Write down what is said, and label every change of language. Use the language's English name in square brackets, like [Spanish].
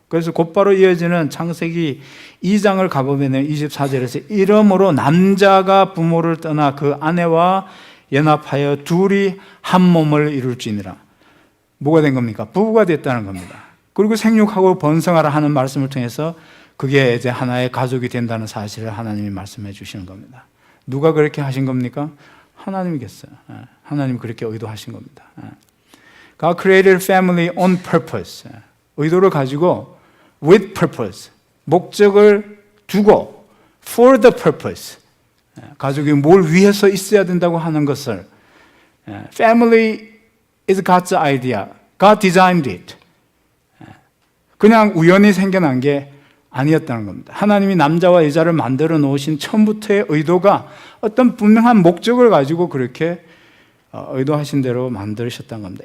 [Korean] 그래서 곧바로 이어지는 창세기 2장을 가보면 24절에서 이러므로 남자가 부모를 떠나 그 아내와 연합하여 둘이 한 몸을 이룰지니라. 뭐가 된 겁니까? 부부가 됐다는 겁니다. 그리고 생육하고 번성하라 하는 말씀을 통해서 그게 이제 하나의 가족이 된다는 사실을 하나님이 말씀해 주시는 겁니다. 누가 그렇게 하신 겁니까? 하나님이겠어요. 하나님이 그렇게 의도하신 겁니다. [English] God created family on purpose. [Korean] 의도를 가지고 [English] with purpose. [Korean] 목적을 두고 [English] for the purpose. [Korean] 가족이 뭘 위해서 있어야 된다고 하는 것을 [English] family is God's idea. God designed it. [Korean] 그냥 우연히 생겨난 게 아니었다는 겁니다. 하나님이 남자와 여자를 만들어 놓으신 처음부터의 의도가 어떤 분명한 목적을 가지고 그렇게 의도하신 대로 만드셨다는 겁니다.